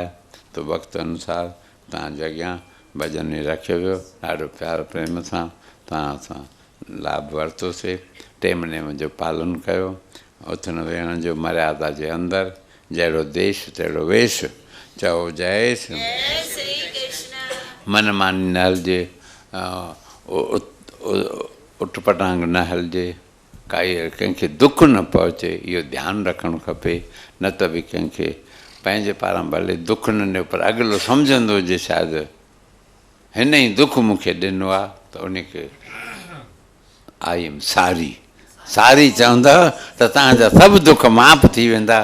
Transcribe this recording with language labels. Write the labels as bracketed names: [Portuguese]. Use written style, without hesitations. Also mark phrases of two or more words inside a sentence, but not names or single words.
[Sindhi] त वक़्तु अनुसार तव्हांजे अॻियां भॼन रखियो वियो, ॾाढो प्यार प्रेम सां तव्हां सां लाभ वरितोसीं। टेम नेम जो पालन कयो, उथण वेहण जो मर्यादा जे अंदरि, जहिड़ो देश तहिड़ो वेश। चओ जय श्री मन मानी न हलिजे, उटपटांग न हलिजे, काई कंहिंखे दुख न पहुचे, इहो ध्यानु रखणु खपे। न त बि कंहिंखे पंहिंजे पारां भले दुख न ॾियो, पर अॻिलो सम्झंदो हुजे शायदि हिन ई दुख मूंखे ॾिनो आहे, त उनखे [English] I am sorry sorry [Sindhi] चवंदव त तव्हांजा सभु दुख माफ़ थी वेंदा।